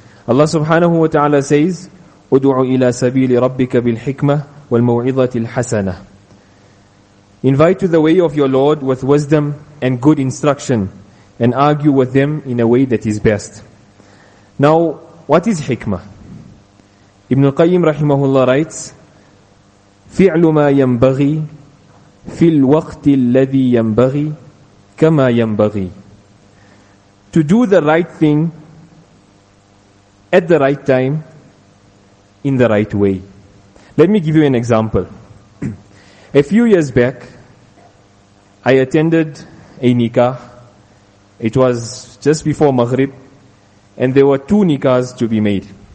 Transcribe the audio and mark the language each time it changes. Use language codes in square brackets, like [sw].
[en] Allah subhanahu wa ta'ala says, [ar] "Udu'u ila sabili rabbika bil hikmah wal maw'idhatil hasanah." [en] Invite to the way of your Lord with wisdom and good instruction and argue with them in a way that is best. Now, what is hikmah? [ar] Ibn al-Qayyim rahimahullah writes, فِعْلُ مَا يَنْبَغِي فِي الْوَقْتِ الَّذِي يَنْبَغِي كَمَا يَنْبَغِي. [en] To do the right thing at the right time in the right way. Let me give you an example. A few years back, I attended a nikah. It was just before Maghrib. And there were two nikahs to be made.